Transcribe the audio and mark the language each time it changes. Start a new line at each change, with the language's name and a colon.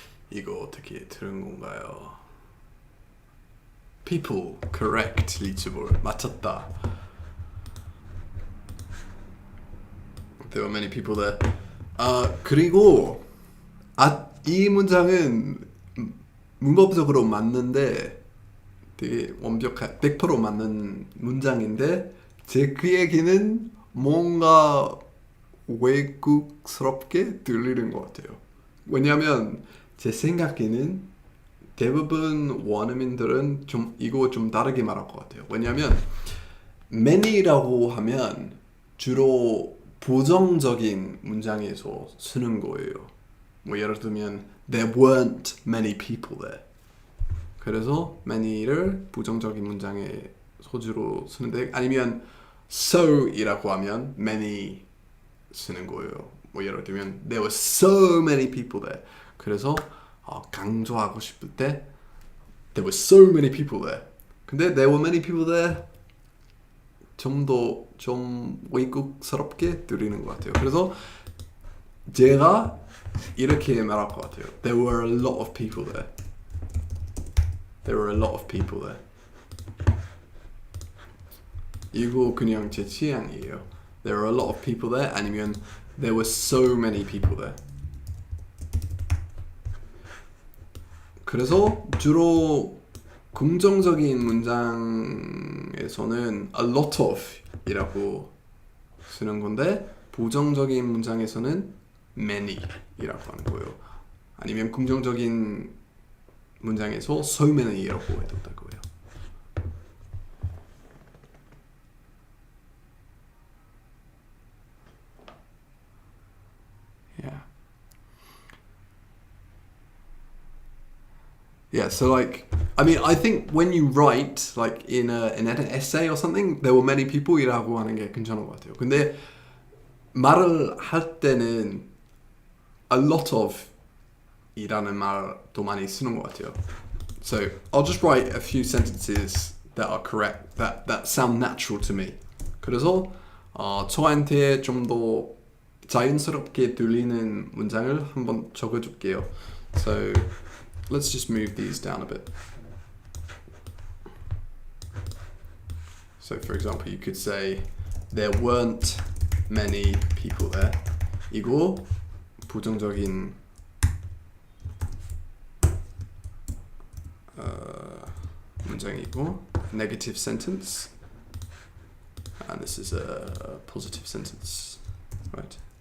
Korean: 이거 어떻게 들은 건가요?
English: People, correct, 리츠볼.
Korean: 맞췄다.
English: There were many people there.
Korean: 그리고 이 문장은 문법적으로 맞는데 되게 완벽한 100% 맞는 문장인데 그 얘기는 뭔가 외국스럽게 들리는 것 같아요. 왜냐하면 제 생각에는 대부분 원어민들은 이거 좀 다르게 말할 것 같아요. 왜냐하면 many라고 하면 주로 부정적인 문장에서 쓰는 거예요. 뭐 예를 들면
English: there weren't many people there.
Korean: 그래서 many를 부정적인 문장에 소주로 쓰는데 아니면 so이라고 하면 many 쓰는 거예요. 뭐 예를 들면
English: there were so many people there.
Korean: 그래서 강조하고 싶을 때
English: there were so many people there.
Korean: 근데
English: there were many people there
Korean: 좀 외국스럽게 들리는 것 같아요. 그래서 제가 이렇게 말할 것 같아요.
English: There were a lot of people there. There were a lot of people there.
Korean: 이거 그냥 제 취향이에요.
English: There were a lot of people there
Korean: 아니면
English: there were so many people there.
Korean: 그래서 주로 긍정적인 문장에서는 a lot of 이라고 쓰는 건데 부정적인 문장에서는 many 이라고 하는 거예요. 아니면 긍정적인 문장에서 so many 이라고 해도 되고요.
English: Yeah, so like, I mean, I think when you write, like in an essay or something, there were many people
Korean: 이라고 하는 게 괜찮은 것 같아요. 근데 말을 할 때는 a lot of 이라는 말도 많이 쓰는 것 같아요.
English: So I'll just write a few sentences that are correct, that sound natural to me.
Korean: 그래서 저한테 좀 더 자연스럽게 들리는 문장을 한번 적어줄게요.
English: So let's just move these down a bit. So for example, you could say, there weren't many people there.
Korean: 이고 부정적인 문장이고
English: negative sentence, and this is a positive sentence, right?